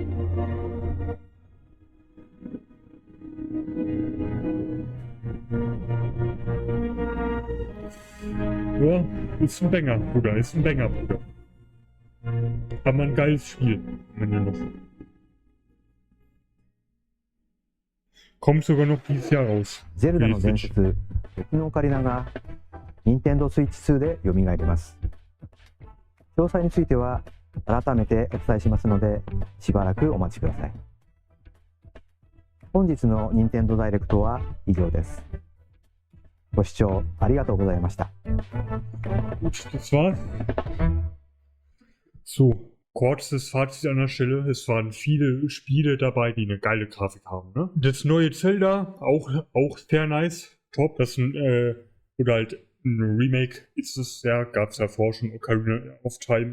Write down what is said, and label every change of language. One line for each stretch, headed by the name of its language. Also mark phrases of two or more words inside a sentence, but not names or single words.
German: Ja, ist ein Banger, Bruder, ist ein Banger, Bruder. Aber ein geiles Spiel, wenn ihr noch. Kommt sogar noch dieses Jahr raus.
Japanese: ゼルダの伝説、時のオカリナが Nintendo Switch 2で蘇ります。詳細については改めてお伝えしますので、しばらくお待ちください。本日の Nintendo Direct は以上です。ご視聴ありがとうございました。
German: Gut, das war's. So, kurzes Fazit an der Stelle. Es waren viele Spiele dabei, die eine geile Grafik haben. Ne? Das neue Zelda, auch sehr nice. Top. Das ist oder halt ein Remake ist es, ja, gab es ja vorher schon, Ocarina of Time.